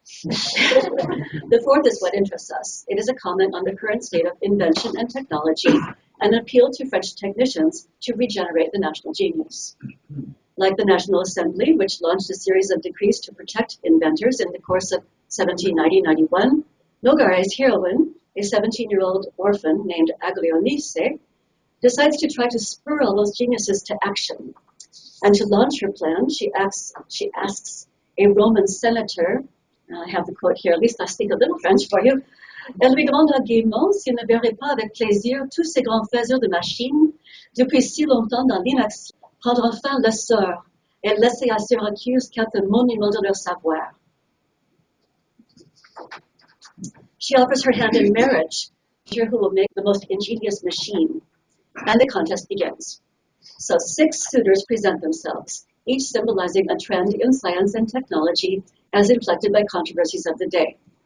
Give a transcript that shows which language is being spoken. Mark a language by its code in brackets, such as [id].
[en] The 4th is what interests us. It is a comment on the current state of invention and technology and an appeal to French technicians to regenerate the national genius. Like the National Assembly, which launched a series of decrees to protect inventors in the course of 1790-91, Nogaret's heroine, a 17-year-old orphan named Aglionice, decides to try to spur all those geniuses to action. And to launch her plan, she asks a Roman senator, I have the quote here, at least I speak a little French for you, [fr] elle lui demande gaiement s'il ne verrait pas avec plaisir tous ces grands faiseurs de machines, depuis si longtemps dans l'inaction, prendre enfin l'essor et laisser à Syracuse quelques monuments de leur savoir. [en] She offers her hand in marriage to who will make the most ingenious machine, and the contest begins. So 6 suitors present themselves, each symbolizing a trend in science and technology as inflected by controversies of the day.